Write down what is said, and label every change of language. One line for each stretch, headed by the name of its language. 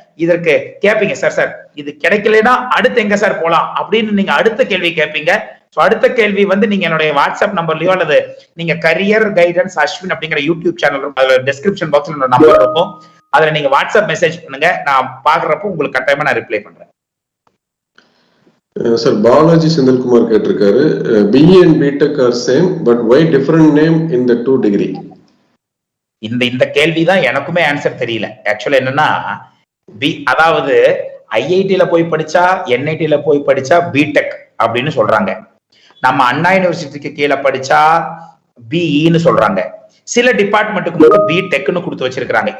Tamil: இதற்கு கேட்பீங்க சார் இது கிடைக்கலன்னா அடுத்து எங்க சார் போலாம் அப்படின்னு நீங்க அடுத்த கேள்வி கேட்பீங்க. சோ அடுத்த கேள்வி வந்து நீங்க என்னுடைய வாட்ஸ்அப் நம்பர்லயோ அல்லது நீங்க கரியர் கைடன்ஸ் அஸ்வின் அப்படிங்கிற யூடியூப் சேனல், அதுல டிஸ்கிரிப்ஷன் பாக்ஸ்ல நம்பர் இருக்கும், அதுல நீங்க வாட்ஸ்அப் மெசேஜ் பண்ணுங்க, நான் பாக்குறப்போ உங்களுக்கு கட்டாயமா நான் ரிப்ளை பண்றேன். சார் பாலாஜி செந்தில்குமார் கேட்டிருக்காரு,
English: BE and BTech are same but why different name in the 2 degree?
Tamil: இந்த கேள்விதான் எனக்குமே ஆன்சர் தெரியல. ஆக்சுவலா என்னன்னா அதாவது IIT-ல போய் படிச்சா NIT-ல போய் படிச்சா பிடெக் அப்படின்னு சொல்றாங்க, நம்ம அண்ணா யூனிவர்சிட்டிக்கு கீழே படிச்சா BE-ன்னு சொல்றாங்க, சில டிபார்ட்மெண்ட்டுக்கு மட்டும் பிடெக்னு கொடுத்து வச்சிருக்காங்க.